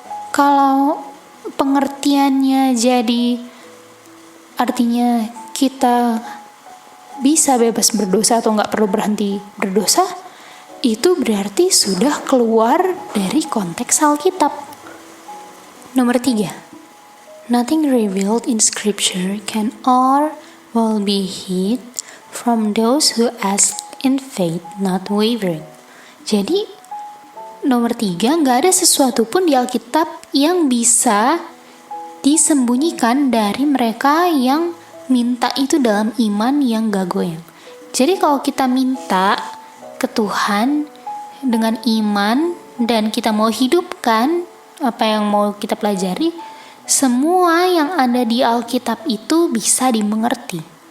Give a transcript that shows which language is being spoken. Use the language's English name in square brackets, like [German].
[Indonesian] Kalau pengertiannya jadi artinya kita bisa bebas berdosa atau nggak perlu berhenti berdosa, itu berarti sudah keluar dari konteks Alkitab. [English] Nomor 3, nothing revealed in Scripture can or will be hid from those who ask in faith, not wavering. [Indonesian] Jadi, nomor 3, nggak ada sesuatu pun di Alkitab yang bisa disembunyikan dari mereka yang minta itu dalam iman yang gak goyang. Jadi kalau kita minta ke Tuhan dengan iman dan kita mau hidupkan apa yang mau kita pelajari, semua yang ada di Alkitab itu bisa dimengerti.